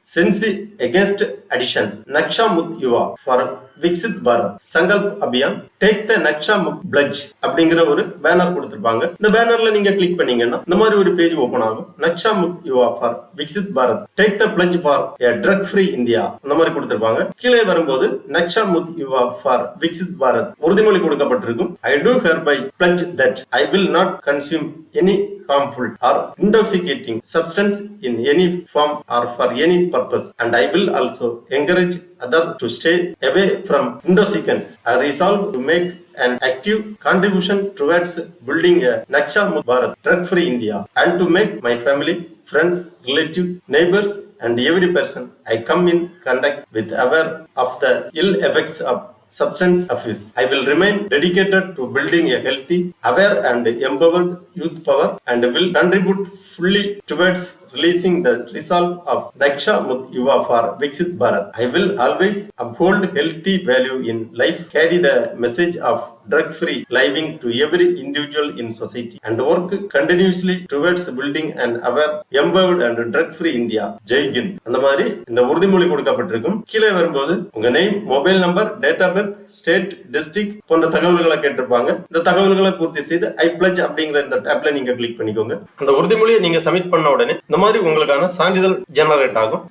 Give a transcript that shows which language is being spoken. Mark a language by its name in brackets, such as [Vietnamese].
[Tamil] சென்சி against addition Naksha Mukt Yuva for Viksit Bharat Sankalp Abhiyan take the Naksha Mukt fledged அப்படிங்கிற ஒரு banner கொடுத்திருப்பாங்க. இந்த பேனர்ல நீங்க கிளிக் பண்ணீங்கன்னா இந்த மாதிரி ஒரு பேஜ் ஓபன் ஆகும். நக்ஷா முக்த் யுவா for Viksit Bharat take the fledged for a drug free India இந்த மாதிரி கொடுத்திருப்பாங்க. கீழே வரும்போது நக்ஷா முக்த் யுவா ஃபார் விக்சித் பாரத் உறுதிமொழி கொடுக்கப்பட்டிருக்கும். [English] I do hereby pledge that I will not consume any harmful or intoxicating substance in any form or for any purpose, and I will also encourage others to stay away from intoxicants. I resolve to make an active contribution towards building a Naksha Mukt Bharat drug-free India, and to make my family, friends, relatives, neighbors, and every person I come in contact with aware of the ill effects of substance abuse. I will remain dedicated to building a healthy, aware and empowered youth power, and will contribute fully towards releasing the resolve of Naksha Mukt Yuva for Viksit Bharat. I will always uphold healthy value in life, carry the message of drug-free living to every individual in society, and work continuously towards building an aware, empowered and drug-free India. Jai Hind. [Tamil] அந்த மாதிரி இந்த உறுதிமொழி கொடுக்கப்பட்டிருக்கும். கீழே வரும்போது உங்க name, mobile number, date of birth, state, district போன்ற தகவல்களை கேட்டிருப்பாங்க. இந்த தகவல்களை பூர்த்தி செய்து ஐ பிளட்ஜ் அப்படிங்கிற இந்த டேப்ல நீங்க கிளிக் பண்ணிக்கோங்க. அந்த உறுதிமொழியை நீங்க சப்மிட் பண்ண உடனே இந்த மாதிரி உங்களுக்கான சான்றிதழ் ஜெனரேட் ஆகும்.